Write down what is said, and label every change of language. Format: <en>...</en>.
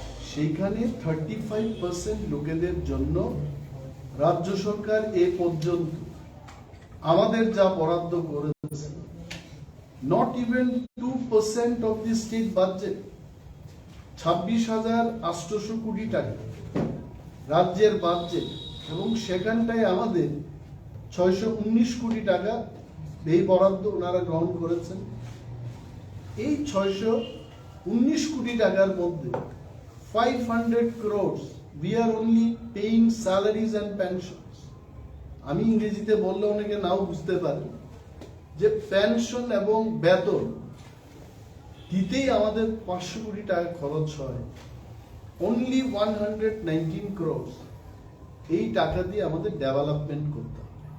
<bn>সেইখানে 35% লোকেদের জন্য রাজ্য সরকার এ পর্যন্ত আমাদের যা বরাদ্দ করেছে,</bn> <en>not even 2% of the state budget,</en> <bn>26,800 কোটি টাকা রাজ্যের বাজেট, এবং সেখানটায় আমাদের 619 কোটি টাকা এই বরাদ্দ ওনারা গ্রহণ করেছেন। এই 619 কোটি টাকার মধ্যে</bn> <en>500 crores we are only paying salaries and pensions.</en> <bn>আমি ইংরেজিতে বললে অনেকে নাও বুঝতে পারে যে পেনশন এবং বেতন দিতেই আমাদের 500 কোটি টাকা খরচ হয়।</bn> <en>only 119 crores</en> <bn>এই টাকা দিয়ে আমাদের ডেভেলপমেন্ট করতে হবে।</bn>